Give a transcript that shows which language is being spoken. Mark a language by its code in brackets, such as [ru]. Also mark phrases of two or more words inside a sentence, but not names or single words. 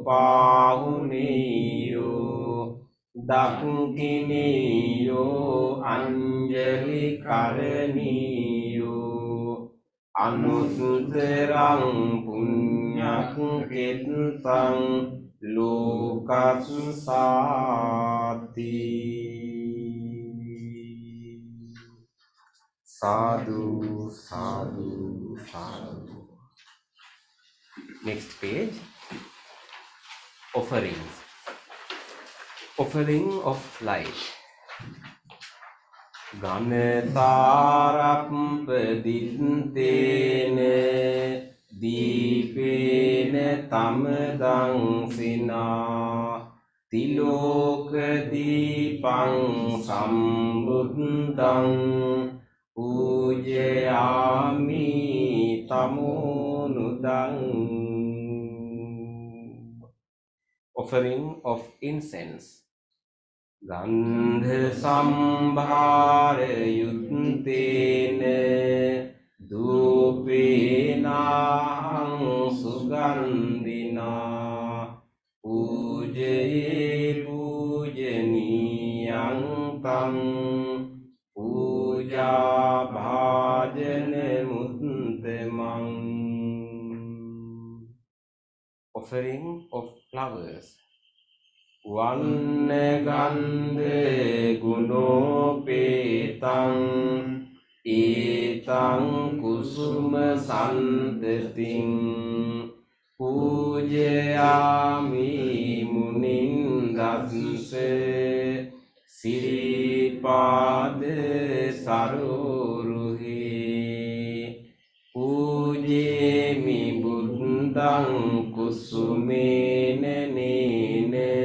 [pi] පාවුනීයෝ දක්ඛිනීයෝ අංජලි කරණීයෝ අනුත්තරං පුඤ්ඤක් කෙත්තං ලෝකස්සාති sadhu sadhu sadhu. [en] Next page. Offerings. Offering of light. [pi] Ganatharappaditene දීපේන තමදං සිනා තිලෝක දීපං සම්බුද්ධං පූජයාමි තමෝනුදං. [en] Offering of incense. [pi] ගන්ධ සම්භාර යුත්තේන දූපේනාහං සුගන්ධිනා පූජයේ පූජනීයං තං පූජා භාජන මුත්තමං. [en] Offering of flowers. [pi] වන්න ගන්ධ ගුණෝපේතං ඒතං කුසුම සන්තතින් පූජයාමි මුනින්දස්ස සිරිපාද සරෝරුහි පූජේමි බුද්ධං කුසුමේන නේන